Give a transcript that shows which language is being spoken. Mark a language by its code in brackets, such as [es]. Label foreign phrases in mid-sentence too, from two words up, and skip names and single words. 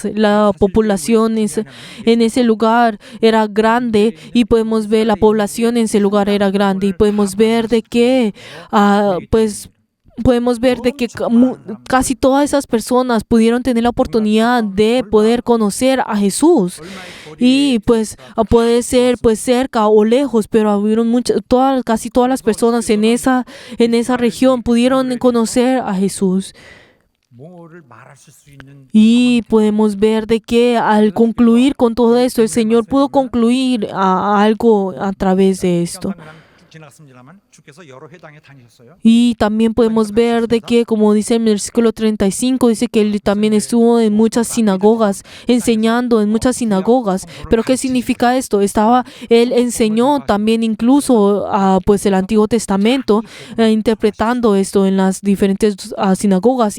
[es] La población en ese lugar era grande y podemos ver la población en ese lugar era grande y podemos ver de que casi todas esas personas pudieron tener la oportunidad de poder conocer a Jesús. Y pues puede ser pues cerca o lejos, pero hubieron casi todas las personas en esa región pudieron conocer a Jesús. [ko] 뭐를 말하실 수 있는 [es] Y podemos ver de que al concluir con todo esto, el Señor pudo concluir algo a través de esto. [ko] 쭉 지나갔습니다만 주께서 여러 회당에 다니셨어요. [es] Y también podemos ver de que, como dice en el versículo 35, dice que él también estuvo en muchas sinagogas, enseñando en muchas sinagogas. ¿Pero qué significa esto? Él enseñó también incluso pues el Antiguo Testamento, interpretando esto en las diferentes sinagogas.